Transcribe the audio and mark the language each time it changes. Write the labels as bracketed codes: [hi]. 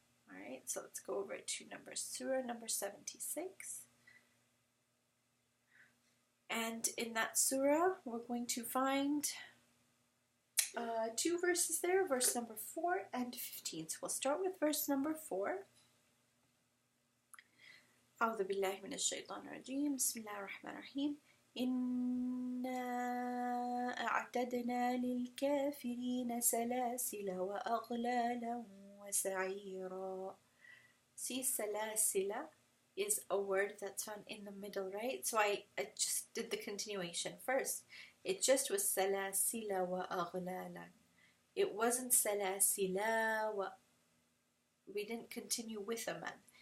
[en] Alright, so let's go over to Surah number 76. And in that surah, we're going to find two verses there, verse number 4 and 15. So we'll start with verse number 4. [ar] أعوذ بالله من الشيطان الرجيم بسم الله الرحمن الرحيم إنا أعتدنا للكافرين سلاسل وأغلالا وسعيرا. [en] See, سلاسل is a word that's found in the middle, right? So I just did the continuation first. It just was [ar] سلاسل وأغلالا. [en] It wasn't سلاسل we didn't continue with a mad.